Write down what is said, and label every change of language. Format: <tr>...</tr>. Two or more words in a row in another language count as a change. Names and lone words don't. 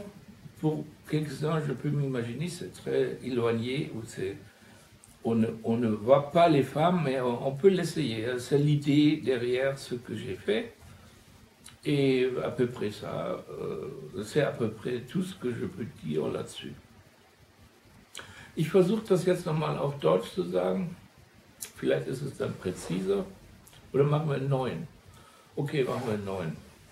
<fr>Pour quelques-uns, je peux m'imaginer, c'est très éloigné, on ne voit pas les femmes, mais on peut l'essayer. C'est l'idée derrière ce que j'ai fait. Et à peu près ça, c'est à peu près tout ce que je peux dire là-dessus.</fr> <de>Ich versuche das jetzt nochmal auf Deutsch zu sagen. Vielleicht ist es dann präziser. Oder machen wir einen neuen? Okay, machen wir einen neuen.</de>